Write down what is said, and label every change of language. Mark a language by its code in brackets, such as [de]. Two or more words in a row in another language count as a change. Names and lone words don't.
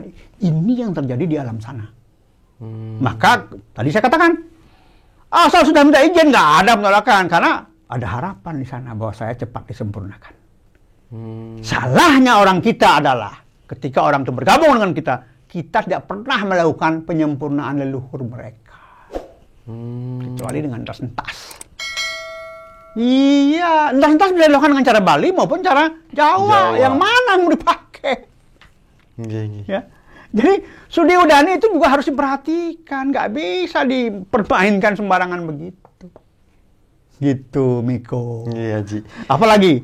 [id] Ini yang terjadi di alam sana. Maka tadi saya katakan, asal sudah minta izin nggak ada penolakan karena ada harapan di sana bahwa saya cepat disempurnakan. Salahnya orang kita adalah ketika orang itu bergabung dengan kita tidak pernah melakukan penyempurnaan leluhur mereka. Kecuali dengan entas-entas. Iya, entas-entas bisa dilakukan dengan cara Bali maupun cara Jawa. Yang mana yang mau dipakai? Ya. Jadi Sudi Udani itu juga harus diperhatikan, nggak bisa dipermainkan sembarangan begitu. Gitu, Miko. Iya, Ji. Apalagi?